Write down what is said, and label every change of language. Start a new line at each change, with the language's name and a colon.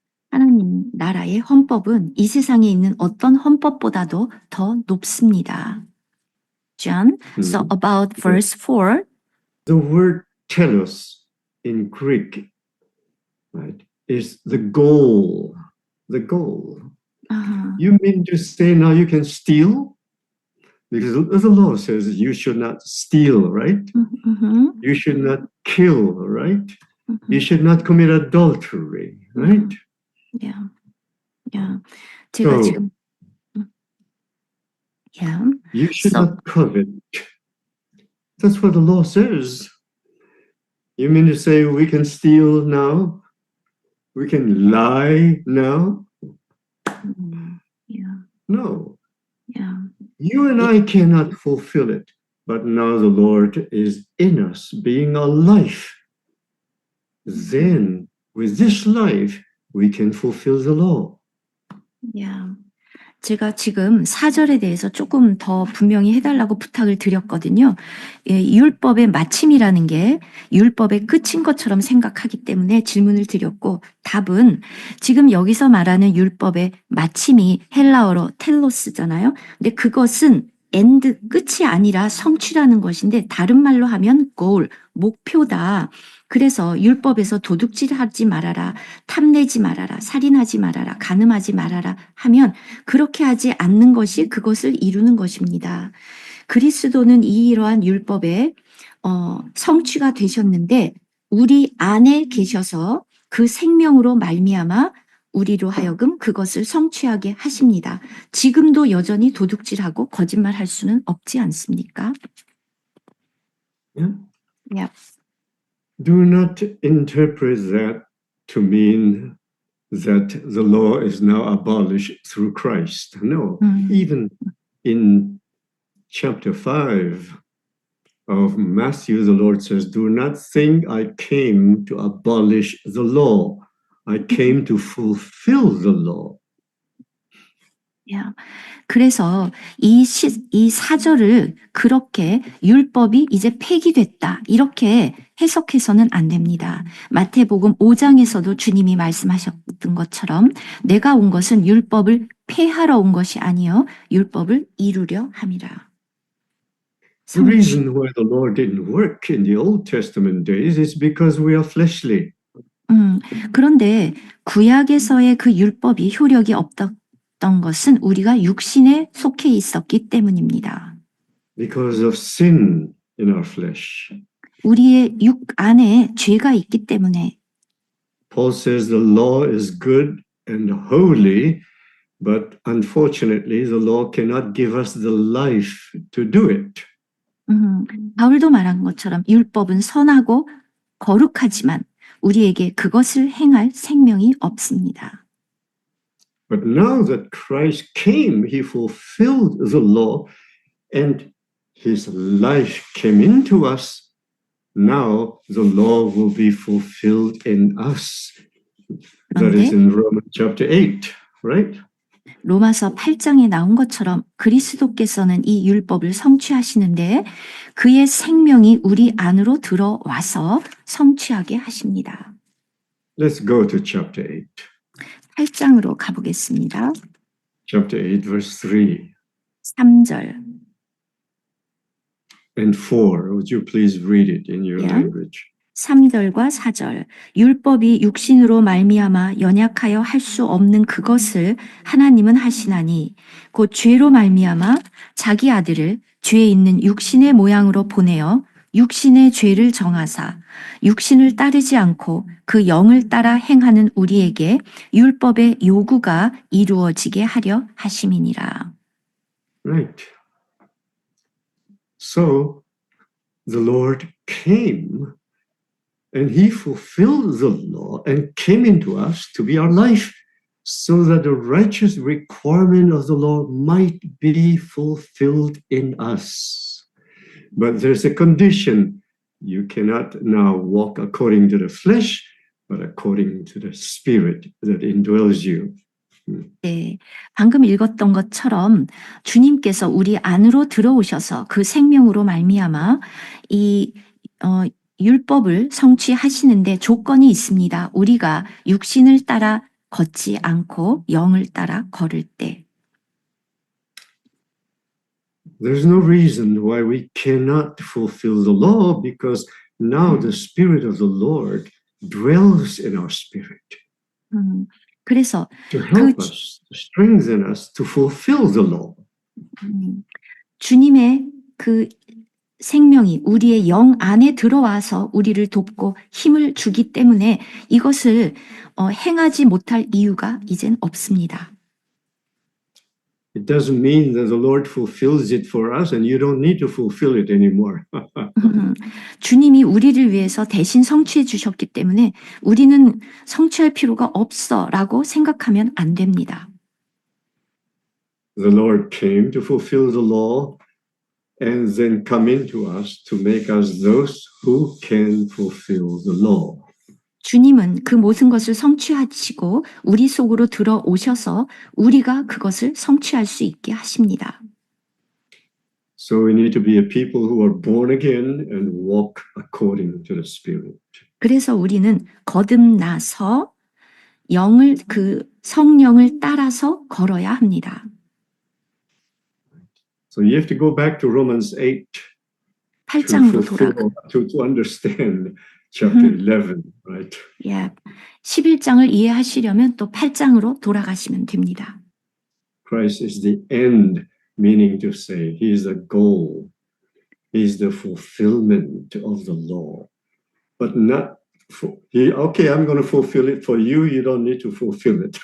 Korean: 하나님 나라의 헌법은 이 세상에 있는 어떤 헌법보다도 더 높습니다.
English: John, so about verse 4. The word telos in Greek, right, is the goal. The goal. You mean to say now you can steal? Because the law says you should not steal, right? You should not kill, right? You should not commit adultery, right? Yeah. Yeah.
Korean: 제가
English: So,
Korean: 지금
English: yeah. you should So- not covet. That's what the law says. You mean to say we can steal now? We can lie now? Yeah. No. Yeah. You and I cannot fulfill it. But now the Lord is in us, being our life. Then, with this life, we can fulfill the law. Yeah.
Korean: 제가 지금 4절에 대해서 조금 더 분명히 해달라고 부탁을 드렸거든요. 예, 율법의 마침이라는 게 율법의 끝인 것처럼 생각하기 때문에 질문을 드렸고, 답은 지금 여기서 말하는 율법의 마침이 헬라어로 텔로스잖아요. 근데 그것은 엔드, 끝이 아니라 성취라는 것인데 다른 말로 하면 goal, 목표다. 그래서 율법에서 도둑질하지 말아라, 탐내지 말아라, 살인하지 말아라, 간음하지 말아라 하면 그렇게 하지 않는 것이 그것을 이루는 것입니다. 그리스도는 이러한 율법의 성취가 되셨는데 우리 안에 계셔서 그 생명으로 말미암아 우리로 하여금 그것을 성취하게 하십니다. 지금도 여전히 도둑질하고 거짓말할 수는 없지 않습니까?
English: Yeah? Yeah. Do not interpret that to mean that the law is now abolished through Christ. No, even in chapter 5 of Matthew, the Lord says, do not think I came to abolish the law. I came to fulfill the law. Yeah.
Korean: 그래서 이 4절을 그렇게 율법이 이제 폐기됐다 이렇게 해석해서는 안 됩니다. 마태복음 5장에서도 주님이 말씀하셨던 것처럼 내가 온 것은 율법을 폐하러 온 것이 아니요 율법을 이루려 함이라.
English: The reason why the Lord didn't work in the Old Testament days is because we are fleshly.
Korean: 그런데 구약에서의 그 율법이 효력이 없었던 것은 우리가 육신에 속해 있었기 때문입니다.
English: because of sin in our flesh.
Korean: 우리의 육 안에 죄가 있기 때문에
English: Paul says the law is good and holy, but unfortunately, the law cannot give us the life to do it.
Korean: 바울도 말한 것처럼 율법은 선하고 거룩하지만 우리에게 그것을 행할 생명이 없습니다.
English: But now that Christ came, he fulfilled the law and his life came into us. Now the law will be fulfilled in us. That is
Korean: 그런데
English: in Romans chapter 8, right?
Korean: 로마서 8장에 나온 것처럼 그리스도께서는 이 율법을 성취하시는데 그의 생명이 우리 안으로 들어와서 성취하게 하십니다.
English: Let's go to chapter 8.
Korean: 8장으로 가보겠습니다.
English: Chapter 8, verse 3
Korean: 3절.
English: and 4. Would you please read it in your Yeah. language?
Korean: 3절과 4절. 율법이 육신으로 말미암아 연약하여 할 수 없는 그것을 하나님은 하시나니 곧 죄로 말미암아 자기 아들을 죄에 있는 육신의 모양으로 보내어 육신의 죄를 정하사 육신을 따르지 않고 그 영을 따라 행하는 우리에게 율법의 요구가 이루어지게 하려 하심이니라.
English: Right. So the Lord came and he fulfilled the law and came into us to be our life so that the righteous requirement of the law might be fulfilled in us. But there's a condition. You cannot now walk according to the flesh, but according to the Spirit that indwells you.
Korean: 네, 방금 읽었던 것처럼 주님께서 우리 안으로 들어오셔서 그 생명으로 말미암아 이 율법을 성취하시는데 조건이 있습니다. 우리가 육신을 따라 걷지 않고 영을 따라 걸을 때.
English: There's no reason why we cannot fulfill the law because now the Spirit of the Lord dwells in our spirit
Korean: 그래서
English: to help us, to strengthen us to fulfill the law.
Korean: 주님의 그 생명이 우리의 영 안에 들어와서 우리를 돕고 힘을 주기 때문에 이것을 행하지 못할 이유가 이젠 없습니다.
English: It doesn't mean that the Lord fulfills it for us and you don't need to fulfill it anymore.
Korean: 주님이 우리를 위해서 대신 성취해 주셨기 때문에 우리는 성취할 필요가 없어라고 생각하면 안 됩니다.
English: The Lord came to fulfill the law and then come into us to make us those who can fulfill the law.
Korean: 주님은 그 모든 것을 성취하시고 우리 속으로 들어오셔서 우리가 그것을 성취할 수 있게 하십니다.
English: So we need to be a people who are born again and walk according to the Spirit.
Korean: 그래서 우리는 거듭나서 그 성령을 따라서 걸어야 합니다.
English: So you have to go back to Romans 8
Korean: 8장으로 돌아가.
English: to understand chapter 11, right?
Korean: 예, 11장을 이해하시려면 또 8장으로 돌아가시면 됩니다.
English: Christ is the end, meaning to say he is the goal. He is the fulfillment of the law. But not okay, I'm going to fulfill it for you. You don't need to fulfill it.